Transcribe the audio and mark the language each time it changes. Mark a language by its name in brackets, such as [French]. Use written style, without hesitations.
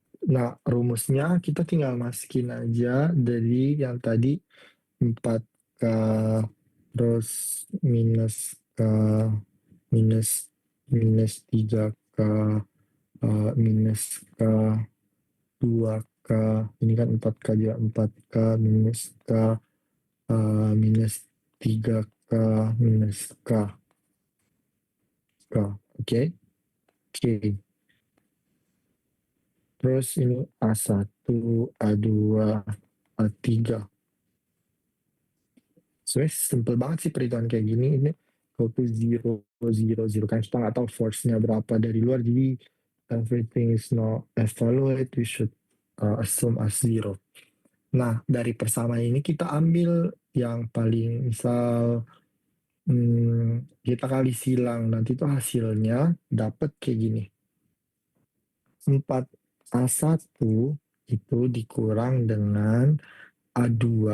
[Indonesian] Nah, rumusnya kita tinggal masukin aja dari yang tadi 4K terus minus K minus minus 3K minus K 2K ini kan 4K juga 4K minus K minus 3K minus K oke. Oke. Terus ini A1 A2 A3. Sebenarnya simple banget sih perhitungan kayak gini. Ini [English] go to zero, zero, zero. [Indonesian] Kan kita nggak tahu force-nya berapa dari luar. [English] Jadi everything is not evaluate. We should assume as zero. [Indonesian] Nah, dari persamaan ini kita ambil yang paling misal kita kali silang. Nanti tuh hasilnya dapat kayak gini. 4A1 itu dikurang dengan A2.